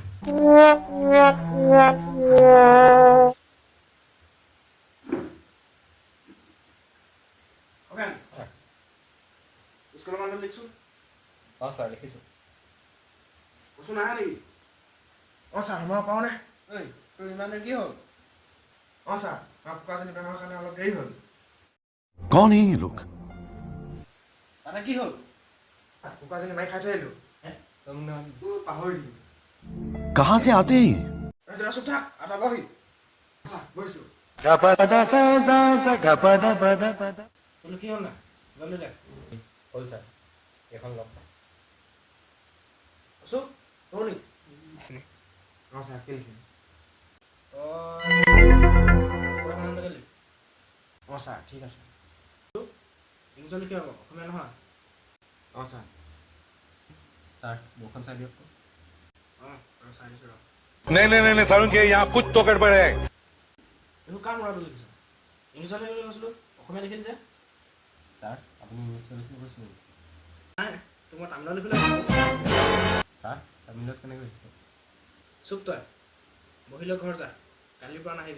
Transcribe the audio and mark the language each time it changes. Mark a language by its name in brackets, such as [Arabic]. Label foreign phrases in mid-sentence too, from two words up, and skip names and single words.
[English] Okay, sir. School man [Assamese] লিখছো? স্যার লিখিছো। কচু নাহা নেকি? স্যাৰ মই পাওঁ নে? এই তোৰ ইমান দেৰি কি হ'ল? স্যাৰ কুকুৰাজনী বেমাৰৰ কাৰণে অলপ দেৰি হ'ল। [Hindi] कौन है ये लोग? [Assamese] মানে কি হ'ল? কুকুৰাজনী মাৰি খাই থৈ আহিলোঁ। তই মোক নামাতিলি। পাহৰি দিলোঁ। [Hindi] कहाँ से आते हैं ये? [Assamese] জৰা চুপ থাক, আটা বহি। বহিছোঁ। তোৰ কি হ'ল না? জল্দি দে। হ'ল ছাৰ এইখন লওক। কচু তোৰ নেকি? ছাৰ কেলেই? ছাৰ ঠিক আছে। ইংলিছত লিখি হ'ব, অসমীয়া নহয়। ছাৰ। ছাৰ বৰখন চাই দিয়ক। চাই দিছোঁ ৰ। [Hindi] नहीं नहीं नहीं सारुण के यहाँ कुछ तो गड़बड़ है। [Assamese] এইবোৰ কাৰ মৰাটো লিখিছ? ইংলিছত লিখিবলৈ কৈছিলোঁ, অসমীয়া লিখিলি যে? ছাৰ আপুনি ইংলিছত লিখিব কৈছিল নেকি? নাই, তোক মই তামিলত লিখিবলৈ কৈছিলোঁ। ছাৰ তামিলত কেনেকৈ লিখিব? চুপ তই, বহিলৈ ঘৰ যা, কালিৰ পৰা নাহিবি।